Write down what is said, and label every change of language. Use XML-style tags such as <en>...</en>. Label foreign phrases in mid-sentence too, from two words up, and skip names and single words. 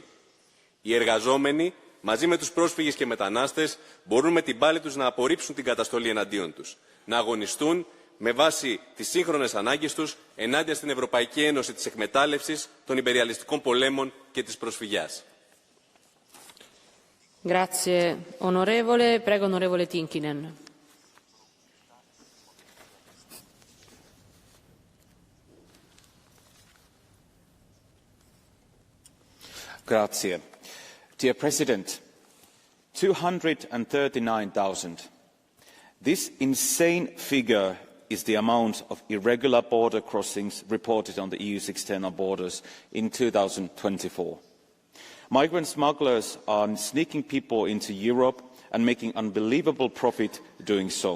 <el>Οι εργαζόμενοι, μαζί με τους πρόσφυγες και μετανάστες, μπορούν με την πάλη τους να απορρίψουν την καταστολή εναντίον τους, να αγωνιστούν με βάση τις σύγχρονες ανάγκες τους ενάντια στην Ευρωπαϊκή Ένωση της εκμετάλλευσης, των υπεριαλιστικών πολέμων και της προσφυγιάς.</el> <it>Grazie onorevole. Prego onorevole Tinkinen. Grazie.</it> <en>Dear President, 239,000. This insane figure is the amount of irregular border crossings reported on the EU's external borders in 2024. Migrant smugglers are sneaking people into Europe and making unbelievable profit doing so.</en>